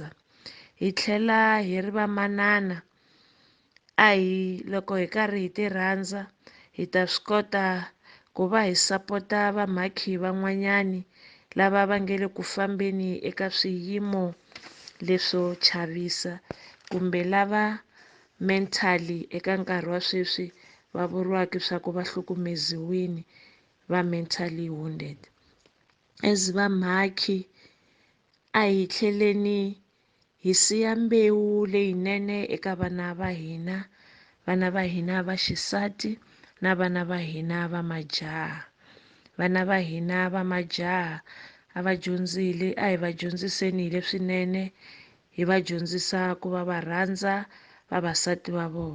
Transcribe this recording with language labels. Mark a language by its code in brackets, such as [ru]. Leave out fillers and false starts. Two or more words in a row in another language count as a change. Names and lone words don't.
[ts] Hi tlhela hi ri vamanana, a hi loko hi karhi hi ti rhandza hi ta swi kota ku va hi sapota vamhakhi van'wanyani lava va nge le ku fambeni eka swiyimo leswo chavisa, kumbe lava mentally eka nkarhi wa sweswi va vuriwaka swa ku va hlukumeziwini, va [en] mentally wounded. [ts] As vamhakhi a hi tlheleni hi siya mbewu leyinene eka vana va hina va xisati na vana va hina va majaha. Vana va hina va majaha a va dyondzile, a hi va dyondziseni hi leswinene, hi va dyondzisa ku va va rhandza vavasati va vona.